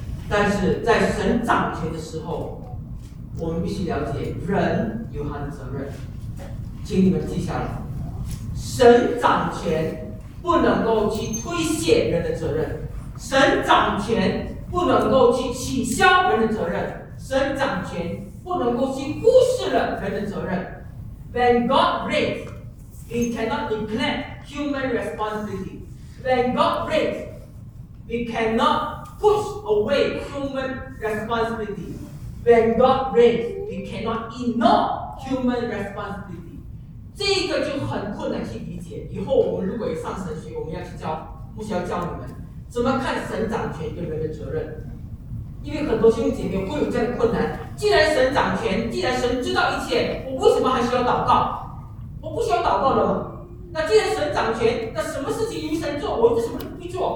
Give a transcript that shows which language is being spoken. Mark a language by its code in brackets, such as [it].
[zh] 但是在神掌权的时候，我们必须了解人有他的责任，请你们记下来，神掌权不能够去推卸人的责任，神掌权不能够去取消人的责任。神掌权不能够去忽视了人的责任。 [en] When God reigns, He cannot neglect human responsibility. When God reigns, we cannot push away human responsibility. When God reigns, we cannot ignore human responsibility. [zh] 这个就很困难去理解。以后我们如果有上神学，我们要去教，不需要教你们怎么看神掌权跟人的责任。因为很多弟兄姐妹会有这样的困难，既然神掌权，既然神知道一切，我为什么还需要祷告？我不需要祷告了吗？那既然神掌权，那什么事情由神做，我为什么不做？